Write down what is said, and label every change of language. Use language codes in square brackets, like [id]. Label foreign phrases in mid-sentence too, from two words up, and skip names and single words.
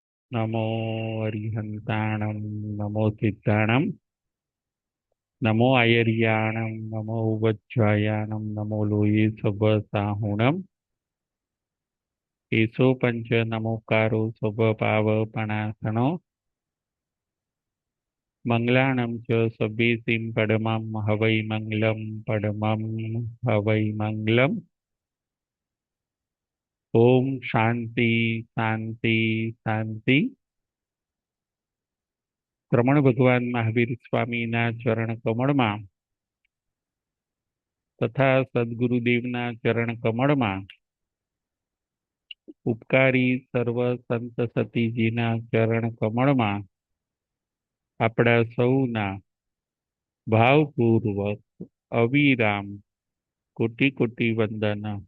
[pra] नमो अरिहंताणं नमो सिद्धाणं नमो आयर्याणं नमो वज्रायाणं नमो लोये सवसाहुणं एषो पंच नमोकारो स्वभावपणासनो मंगलाणं च सभेसिं पदमं हवै मंगलं पदमं हवै मंगलम्। [sa] ओम शांति शांति शांति। [gu] રમણ ભગવાન મહાવીર સ્વામીના ચરણ કમળમાં તથા સદગુરુદેવના ચરણ કમળમાં ઉપકારી સર્વ સંત સતીજીના ચરણ કમળમાં આપણા સૌના ભાવપૂર્વક અવિરામ કોટી કોટી વંદન।